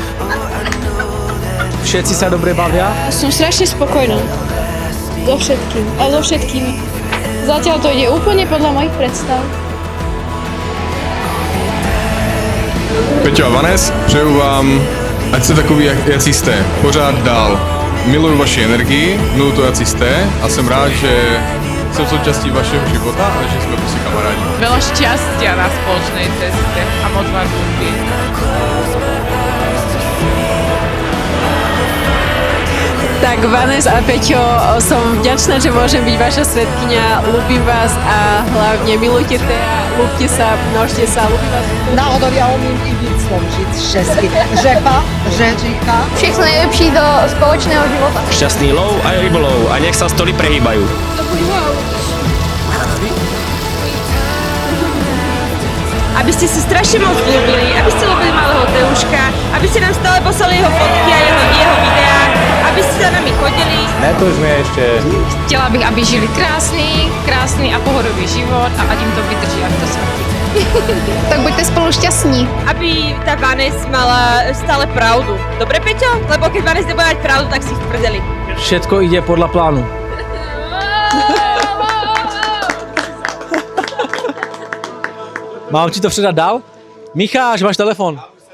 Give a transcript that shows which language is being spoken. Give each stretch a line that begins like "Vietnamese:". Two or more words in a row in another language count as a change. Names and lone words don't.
Slovak: Všetci sa dobre bavia. Som strašne spokojná. So všetkým. A so všetkými. Zatiaľ to ide úplne podľa mojich predstav. Peťo a Vanes,
Czech: přeju vám, ať jste takový, jací jste, pořád dál. Miluju vaši energii, miluju to, jací jste a jsem rád, že
Slovak: som súčasťou
Czech: vašeho života a že sme prostě kamarádi.
Slovak: Veľa šťastia na spoločnej ceste a moc vás ľúbim. Tak Vanes a Peťo, som vďačná, že môžem byť vaša svedkyňa. Ľúbim vás a hlavne milujte Tea, ľúbte sa, množte sa, ľúbim vás.
Czech: Náhodou já umím i víc složit česky. Řepa, řeřicha. Všechno nejlepší do společného života.
Slovak: Šťastný lov a rybolov a nech sa stoly prehýbajú. Aby ste sa strašne moc ľúbili, aby ste ľúbili malého Teuška, aby ste nám stále poslali jeho fotky a jeho videá, aby ste za nami chodili. Ne, to sme ešte...
Czech: Chtěla bych, aby žili krásný a pohodový život a ať im to vydrží až do smrti.
Slovak: Tak buďte spolu šťastní. Aby tá Vanes mala stále pravdu. Dobre, Peťo? Lebo keď Vanes nebude mať pravdu, tak si v prdeli. Všetko ide podľa plánu.
Czech: Mám ti to předat dál? Micháš, máš telefon.